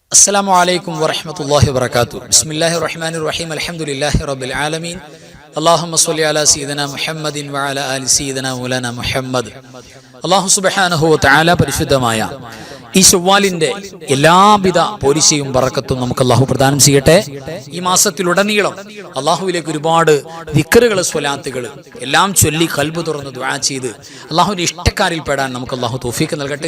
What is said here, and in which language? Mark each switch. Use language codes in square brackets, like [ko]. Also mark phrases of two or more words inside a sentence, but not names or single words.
[ar] السلام عليكم ورحمة الله وبركاته. بسم الله الرحمن الرحيم. الحمد لله رب العالمين. اللهم صل على سيدنا محمد وعلى آل سيدنا مولانا محمد. الله سبحانه وتعالى [ml] പരിശുദ്ധമായ ഈ ശവ്വാലിന്റെ എല്ലാവിധ പോരിശയും ബറക്കത്തും നമുക്ക് അല്ലാഹു പ്രദാനം ചെയ്യട്ടെ. ഈ മാസത്തിലുടനീളം അല്ലാഹുവിലേക്ക് ഒരുപാട് ദിക്റുകൾ സ്വലാത്തുകൾ എല്ലാം ചൊല്ലി ഖൽബ് തുറന്ന് ദുആ ചെയ്ത് അല്ലാഹുവിന്റെ ഇഷ്ടക്കാരിൽ പെടാൻ നമുക്ക് അല്ലാഹു തൗഫീഖ് നൽകട്ടെ.